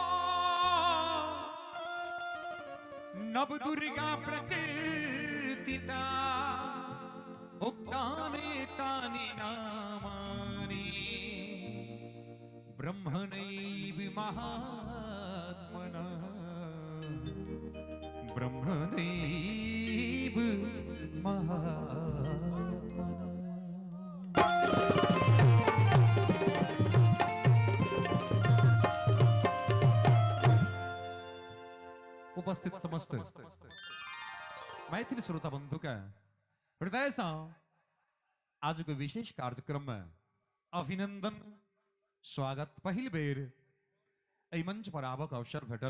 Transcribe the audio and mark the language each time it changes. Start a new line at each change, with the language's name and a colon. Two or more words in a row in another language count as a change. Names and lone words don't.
Sanskrit: नवदुर्गा प्रकृतिता उक्तानि नामानि ब्रह्मणैव महात्मना ब्रह्मणैव महात्मना।
Maithili: उपस्थित समस्त मैथिल श्रोता बंधु का हृदय से आज के विशेष कार्यक्रम में अभिनंदन स्वागत पहिल बेर एहि मंच पर आबक अवसर भेटल।